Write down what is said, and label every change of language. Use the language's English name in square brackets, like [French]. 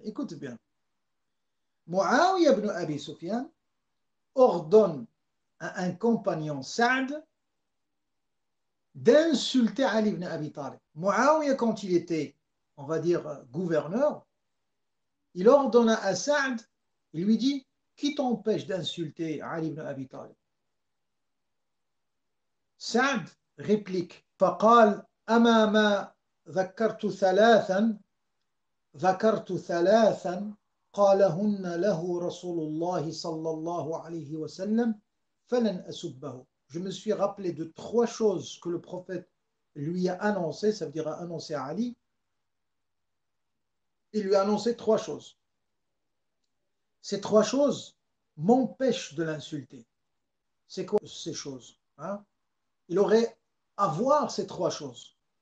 [French] Écoute bien. Muawiyah ibn Abi Sufyan ordonne à un compagnon Saad d'insulter Ali ibn Abi Talib. Muawiyah, quand il était, on va dire, gouverneur, il ordonna à Saad, il lui dit, qui t'empêche d'insulter Ali ibn Abi Talib? Saad réplique, [Arabic] فقال أما ما ذكرت ثلاثا قالهن له رسول الله صلى الله عليه وسلم فلن أسبه. [French] Je me suis rappelé de 3 choses que le prophète lui a annoncées, ça veut dire a annoncé à Ali. Il lui a annoncé 3 choses. Ces 3 choses m'empêchent de l'insulter. C'est quoi ces choses? Il aurait à voir ces 3 choses.